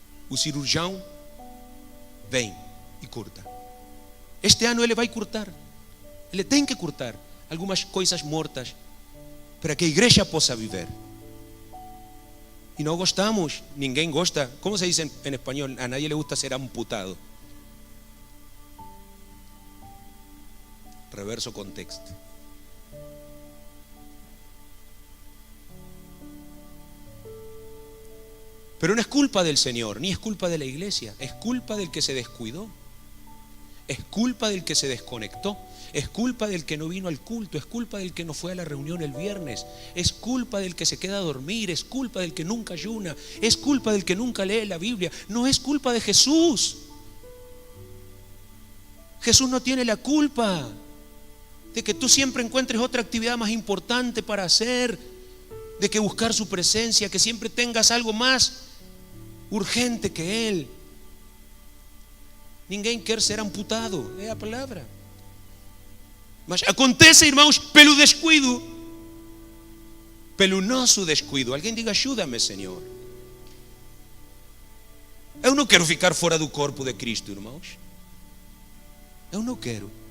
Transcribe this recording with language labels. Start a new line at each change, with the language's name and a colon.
Portuguese: O cirurgião vem e corta. Este ano ele vai cortar. Ele tem que cortar algumas coisas mortas para que a igreja possa viver. E não gostamos, ninguém gosta. Como se diz em espanhol?
Spanish: A nadie le gusta ser amputado. Reverso contexto. Pero no es culpa del Señor, ni es culpa de la iglesia. Es culpa del que se descuidó. Es culpa del que se desconectó. Es culpa del que no vino al culto, es culpa del que no fue a la reunión el viernes, es culpa del que se queda a dormir, es culpa del que nunca ayuna, es culpa del que nunca lee la Biblia. No es culpa de Jesús. Jesús no tiene la culpa de que tú siempre encuentres otra actividad más importante para hacer, de que buscar su presencia, que siempre tengas algo más urgente que Él.
Portuguese: Ninguém quer ser amputado, é a palavra. Mas acontece, irmãos, pelo descuido, pelo nosso descuido. Alguém diga, ajuda-me, Senhor. Eu não quero ficar fora do corpo de Cristo, irmãos. Eu não quero.